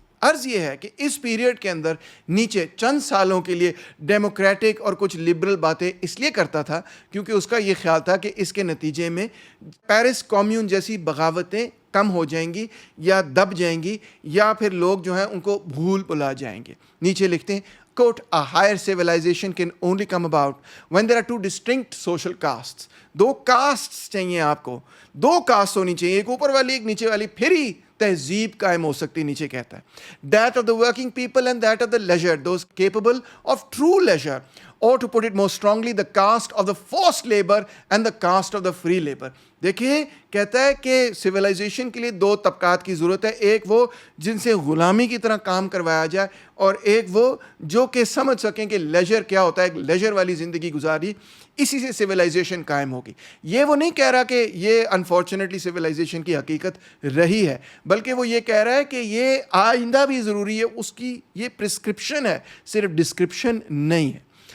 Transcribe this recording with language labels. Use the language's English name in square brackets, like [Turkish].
[Urdu] عرض یہ ہے کہ اس پیریڈ کے اندر نیچے چند سالوں کے لیے ڈیموکریٹک اور کچھ لبرل باتیں اس لیے کرتا تھا کیونکہ اس کا یہ خیال تھا کہ اس کے نتیجے میں پیرس کمیون جیسی بغاوتیں کم ہو جائیں گی یا دب جائیں گی، یا پھر لوگ جو ہیں ان کو بھول بھلا جائیں گے. نیچے لکھتے ہیں [English] quote, a higher civilization can only come about when there are two distinct social castes. [Urdu] Do casts چاہیے آپ کو، دو کاسٹ ہونی چاہیے، ایک اوپر والی ایک نیچے والی، پھر ہی تہذیب قائم ہو سکتی. نیچے کہتا ہے [English] that of the working people and that of the leisure, those capable of true leisure, or to put it more strongly, the caste of the forced labor and the caste of the free labor. [Urdu] دیکھیے کہتا ہے کہ civilisation کے لیے دو طبقات کی ضرورت ہے، ایک وہ جن سے غلامی کی طرح کام کروایا جائے، اور ایک وہ جو کہ سمجھ سکیں کہ لیجر کیا ہوتا ہے، ایک لیجر والی زندگی گزاری. اسی سے سویلائزیشن قائم ہوگی. یہ وہ نہیں کہہ رہا کہ یہ انفارچونیٹلی سویلائزیشن کی حقیقت رہی ہے، بلکہ وہ یہ کہہ رہا ہے کہ یہ آئندہ بھی ضروری ہے، اس کی یہ پرسکرپشن ہے، صرف ڈسکرپشن نہیں ہے.